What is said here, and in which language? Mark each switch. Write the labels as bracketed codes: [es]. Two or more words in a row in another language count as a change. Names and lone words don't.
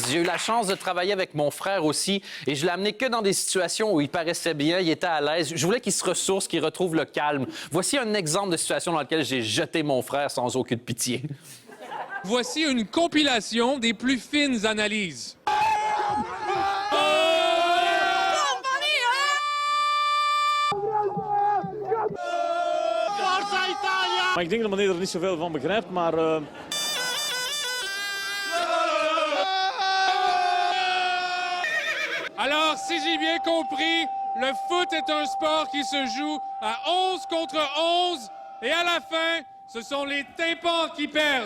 [fr] J'ai eu la chance de travailler avec mon frère aussi et je l'ai amené que dans des situations où il paraissait bien, il était à l'aise. Je voulais qu'il se ressource, qu'il retrouve le calme. Voici un exemple de situation dans laquelle j'ai jeté mon frère sans aucune pitié. Voici une compilation des plus fines analyses. [nl] Maar ik denk dat meneer er niet zoveel van begrijpt, maar... [fr] Alors, si j'ai bien compris, le foot est un sport qui se joue à 11 contre 11 et à la fin, ce sont les tympans qui perdent.